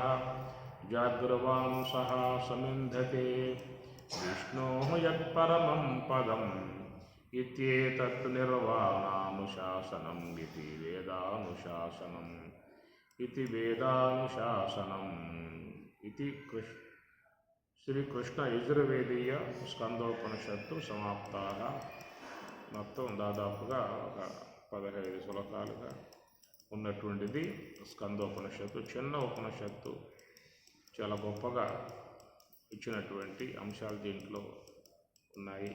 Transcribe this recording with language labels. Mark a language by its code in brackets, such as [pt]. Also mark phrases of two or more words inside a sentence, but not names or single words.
[sa] जागृवांसः समिन्धते विष्णोः यत्परमं पदम्। इत्येतत् निर्वाणानुशासनम् इति वेदानुशासनम् इति [te] శ్రీకృష్ణ యజుర్వేదీయ స్కందోపనిషత్తు సమాప్తాగా. మొత్తం దాదాపుగా ఒక 15 శ్లోకాలుగా ఉన్నటువంటిది స్కందోపనిషత్తు. చిన్న ఉపనిషత్తు, చాలా గొప్పగా ఇచ్చినటువంటి అంశాలు దీంట్లో ఉన్నాయి.